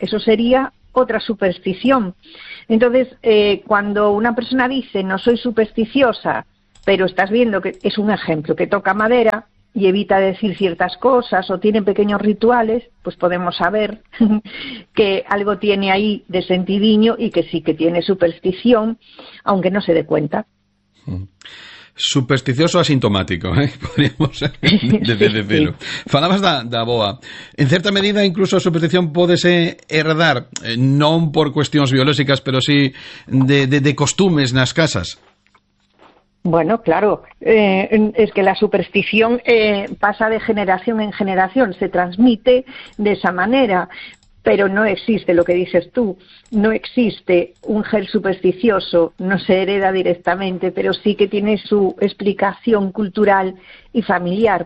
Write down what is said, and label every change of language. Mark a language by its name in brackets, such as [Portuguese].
[Spanish] Eso sería otra superstición. Entonces, cuando una persona dice no soy supersticiosa, pero estás viendo que es un ejemplo, que toca madera y evita decir ciertas cosas o tiene pequeños rituales, pues podemos saber que algo tiene ahí de sentidiño y que sí que tiene superstición, aunque no se dé cuenta. Supersticioso asintomático, podríamos decirlo. [Galician] Sí. Falabas da boa. En cierta medida, incluso a superstición pódese herdar, non por cuestións biolóxicas, pero sí de costumes nas casas. [Spanish] Bueno, claro, es que la superstición pasa de generación en generación, se transmite de esa manera, pero no existe lo que dices tú, no existe un gen supersticioso, no se hereda directamente, pero sí que tiene su explicación cultural y familiar.